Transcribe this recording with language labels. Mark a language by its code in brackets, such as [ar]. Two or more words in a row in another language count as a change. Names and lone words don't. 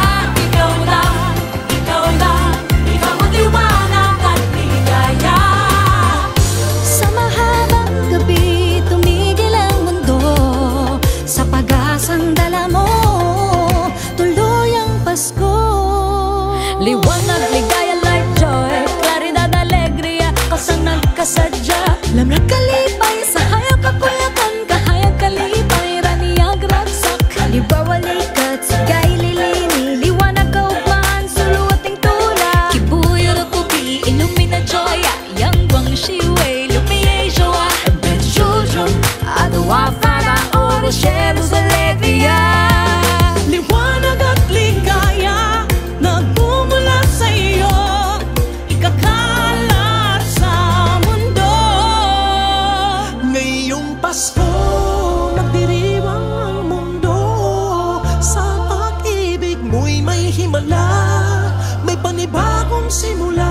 [tl] Ikaw lang, ikaw lang, ikaw ang liwanag at ligaya. Sa mahabang gabi, tumigil ang mundo. Sa pag-asang dala mo, tuloy ang Pasko. Liwanag, ligaya, [en] light, joy, [es] klaridad, alegria, [ceb] kasanag, kasadya. Lamrag, kalipay, sa hayag, kakuyakan, kahayag, kalipay, raniyag, ragsak. [tl] Halimbawa, likat, sigay, lilini, liwanag, kaugman, suluating tula. Kibuyo, rukubi, illumina, joya, yang guang shiwei, lumiye, joa. Ben children, adawa, fara, oro, shelos, alegria. Liwanag at ligaya, nagmumula sa iyo, ikakalat sa mundo. Ngayong Pasko, magdiriwang ang mundo. Sa pag-ibig mo'y may himala, may panibagong simula.